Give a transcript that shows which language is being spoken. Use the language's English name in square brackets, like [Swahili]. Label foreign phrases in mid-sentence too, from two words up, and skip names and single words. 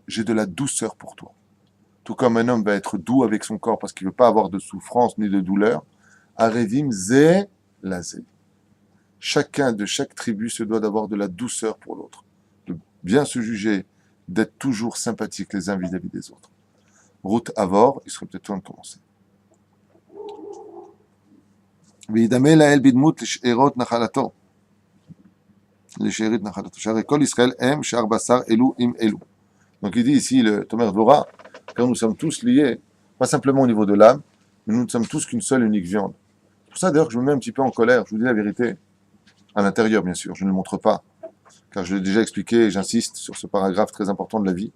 [French] J'ai de la douceur pour toi. Tout comme un homme va être doux avec son corps parce qu'il ne veut pas avoir de souffrance ni de douleur. [Hebrew] ערבים זה לזה. [French] Chacun de chaque tribu se doit d'avoir de la douceur pour l'autre, de bien se juger, d'être toujours sympathiques les uns vis-à-vis des autres. Route Avor, il serait peut-être temps de commencer. [Hebrew] וידמה לאל בדמות לשארות נחלתו. לשארית נחלתו. שהרי כל ישראל הם שאר בשר אלו עם אלו. [French] Donc il dit ici le Tomer Dvorah, car nous sommes tous liés, pas simplement au niveau de l'âme, mais nous ne sommes tous qu'une seule unique viande. C'est pour ça d'ailleurs que je me mets un petit peu en colère, je vous dis la vérité, à l'intérieur bien sûr, je ne le montre pas, car je l'ai déjà expliqué et j'insiste sur ce paragraphe très important de la vie.